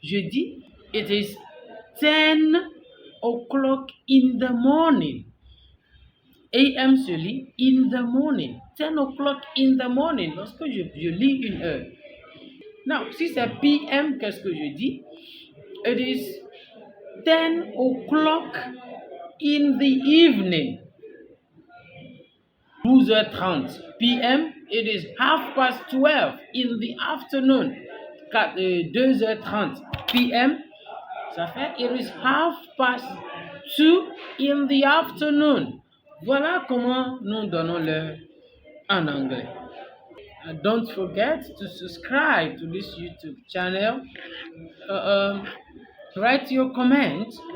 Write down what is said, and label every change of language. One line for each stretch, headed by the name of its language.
French: Je dis
English: it is 10 o'clock in the morning. AM
French: se lit
English: in the morning. 10 o'clock in the morning.
French: Lorsque je lis une heure.
English: Now,
French: si c'est PM, qu'est-ce que je dis?
English: It is 10 o'clock in the evening. 12h30 PM, it is 12:30 in the afternoon. 2h30 PM,
French: ça fait
English: it is 2:30 in the afternoon.
French: Voilà comment nous donnons l'heure en anglais.
English: And don't forget to subscribe to this YouTube channel. Write your comment.